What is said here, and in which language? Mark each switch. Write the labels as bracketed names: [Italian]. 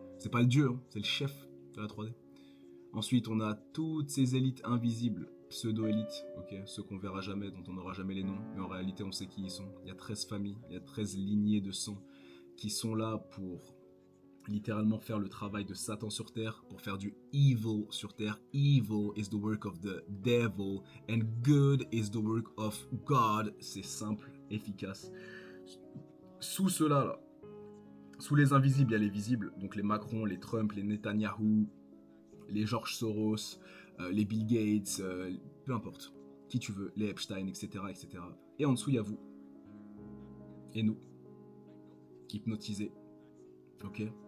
[French] C'est pas le dieu, c'est le chef de la 3D. Ensuite, on a toutes ces élites invisibles, pseudo-élites, ok, ceux qu'on verra jamais, dont on n'aura jamais les noms, mais en réalité, on sait qui ils sont. Il y a 13 familles, il y a 13 lignées de sang qui sont là pour littéralement faire le travail de Satan sur Terre, pour faire du evil sur Terre. [English] Evil is the work of the devil, and good is the work of God. [French] C'est simple, efficace. Sous cela, là, sous les invisibles, il y a les visibles, donc les Macron, les Trump, les Netanyahu, les George Soros, les Bill Gates, peu importe, qui tu veux, les Epstein, etc., etc. Et en dessous, il y a vous. Et nous. Hypnotisés. Ok?